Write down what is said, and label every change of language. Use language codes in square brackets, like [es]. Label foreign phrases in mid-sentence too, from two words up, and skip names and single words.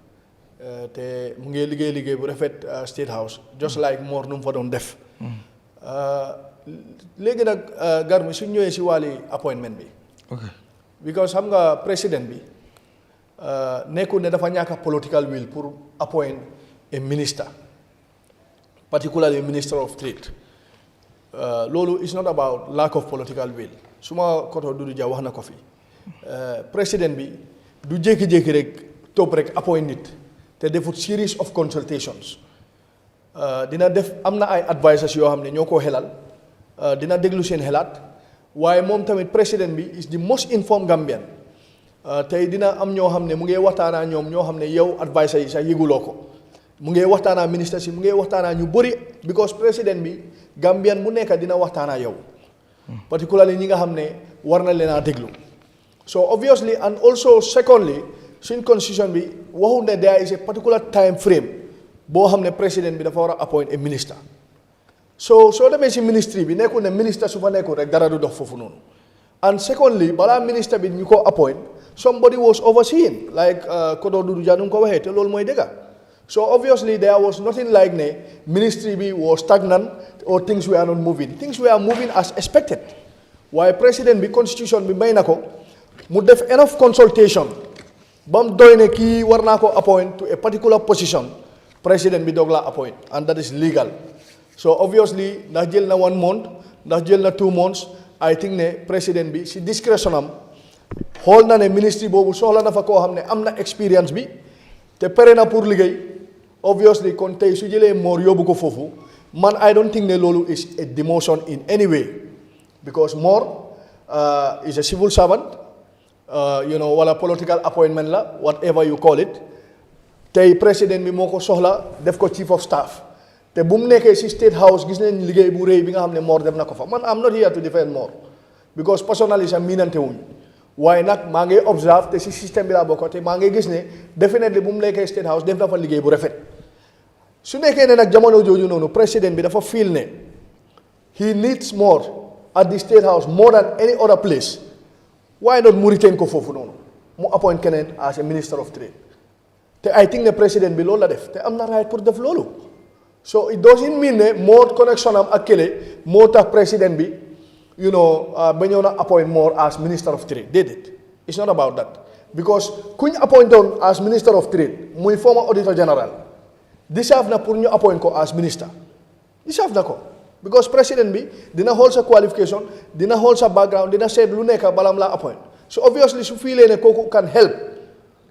[wo] te mu ngi liggéey bu rafet State House [en] just like [wo] Mor nu mu fa doon def léegi nag gar mi suñ ñëwee si wàlli appointment bi because xam nga président bi nekkul ne dafa ñàkk [en] political will [wo] pour [en] appoint a minister particularly Minister of Trade [wo] loolu [en] is not about lack of political will [wo] suma koto Dudu Jah wax na ko fi président bi du jékki-jékki rek topp rek appoint nit te defut series of consultations dina def am na ay advisors yoo xam ne ñoo koo xelal dina déglu seen xelaat waaye moom tamit président bi [en] is the most informed Gambian [wo] tey dina am ñoo xam ne mu ngi waxtaanaa ñoom ñoo xam ne yow advisors yi sax yëguloo ko mu ngi waxtaanaa ministres yi mu ngi waxtaanaa ñu bëri because président bi Gambian bu nekk dina waxtaanaa yow particularly ñi nga xam ne war na leen a déglu [en] so obviously and also secondly [wo] suñ constitution bi waxul ne [en] there is a particular time frame [wo] boo xam ne président bi dafa war a [en] appoint a minister [wo] so soo demee si ministry bi nekkul ne ministre su fa nekkul rek dara du dox foofu noonu [en] and secondly [wo] balaa ministre bi ñu ko appoint [en] somebody was overseeing like [wo] Kodo Dudu Jah nu ko waxee te loolu mooy dëgga [en] so obviously there was nothing like ne ministry bi was stagnant or things were not moving things were moving as expected [wo] waaye président bi constitution bi may na ko mu def [en] enough consultation [wo] ba mu doy ne kii war naa ko [en] appoint to a particular position [wo] président bi doog la appoint [en] and that is legal so obviously [wo] ndax jël na 1 month ndax jël na 2 months [en] I think [wo] ne président bi si discrétion am xool na ne ministry boobu soxla na fa koo xam ne am na expérience bi te pare na pour liggéey obviously kon tey su jëlee Mor yóbbu ko foofu man [en] I don't think [wo] ne loolu [en] is a demotion in any way because Mor is a civil servant [wo] wala political appointment la [en] whatever you call it [wo] tey président bi moo ko soxla def ko [en] chief of staff [wo] te bu mu nekkee si State House gis nañ liggéey bu rëy bi nga xam ne Mor def na ko fa man [en] am not here to defend Mor because personally [wo] sax miinante wuñ waaye nag maa ngi observe te si système bi laa bokk te maa ngi gis ne definitely bu mu nekkee State House def na fa liggéey bu rafet su nekkee ne nag jamono jooju noonu président bi dafa feel ne [en] he needs more at the State House more than any other place why not [wo] mu retain ko foofu noonu mu appoint keneen [en] as a Minister of Trade [wo] te [en] I think [wo] ne président bi loolu la def te am na right pour def loolu [en] so it doesn't mean [wo] ne moo connection am ak kële moo tax président bi ba ñëw na [en] appoint more as Minister of Trade [wo] déedéet [en] it's not about that because [wo] kuñ [en] appoint on as Minister of Trade [wo] muy [en] former Auditor General [wo] deserve na pour ñu appoint ko [en] as minister [wo] deserve na ko because président bi dina xool sa qualification dina xool sa background dina seet lu nekk balam la appoint so obviously su feelee ne kooku [en] can help to